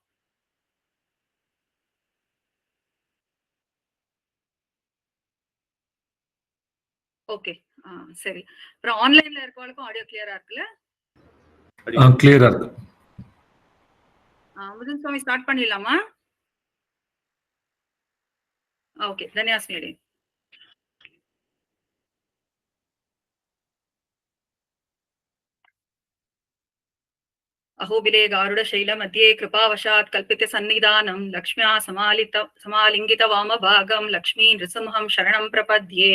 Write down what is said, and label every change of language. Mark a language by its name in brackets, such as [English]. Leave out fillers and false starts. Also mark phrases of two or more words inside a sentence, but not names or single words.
[Tamil] ஓகே, சரி. அப்புறம் ஆன்லைன்ல இருக்கவளுக்கும் [English] audio clear [Tamil] இருக்குல்ல? கிளியரா இருக்கு. முதன் சுவாமி ஸ்டார்ட் பண்ணிடலாமா? ஓகே, தன்யாஸ்மி. [Sanskrit] अहोबिले गारुडशैल मध्ये कृपावशात् कल्पित सन्निधानं लक्ष्म्या समालिंगित वामभागं लक्ष्मी नृसिंहं शरणं प्रपद्ये।